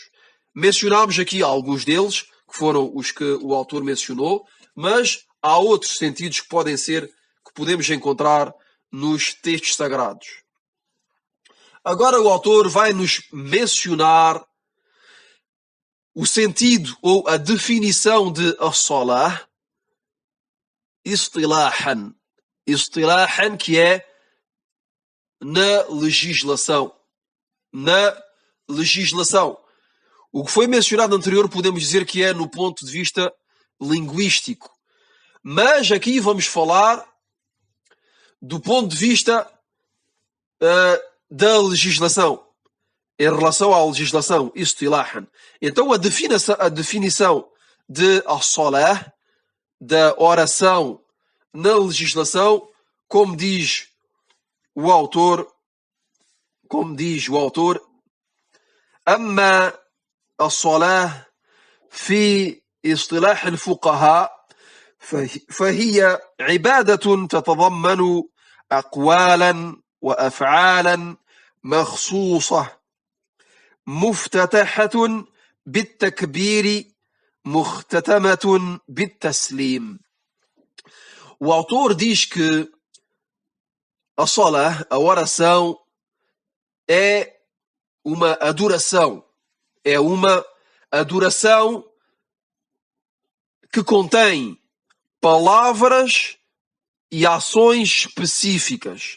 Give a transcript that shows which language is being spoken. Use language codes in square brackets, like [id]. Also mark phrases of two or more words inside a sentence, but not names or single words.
[pt] Mencionámos aqui alguns deles, que foram os que o autor mencionou, mas há outros sentidos que podemos encontrar nos textos sagrados. Agora o autor vai nos mencionar o sentido ou a definição de [ar] الصلاة اصطلاحا. [pt] Istilahan, que é na legislação. Na legislação. O que foi mencionado anterior podemos dizer que é no ponto de vista linguístico. Mas aqui vamos falar do ponto de vista da legislação. Em relação à legislação, istilahan. Então a definição de as-salah, da oração na legislação, como diz o autor, [ar] أما الصلاة في اصطلاح الفقهاء فهي عبادة تتضمن أقوالا وأفعالا مخصوصة مفتتحة بالتكبير مختتمة بالتسليم. [pt] O autor diz que a salah, a oração, é uma adoração. É uma adoração que contém palavras e ações específicas.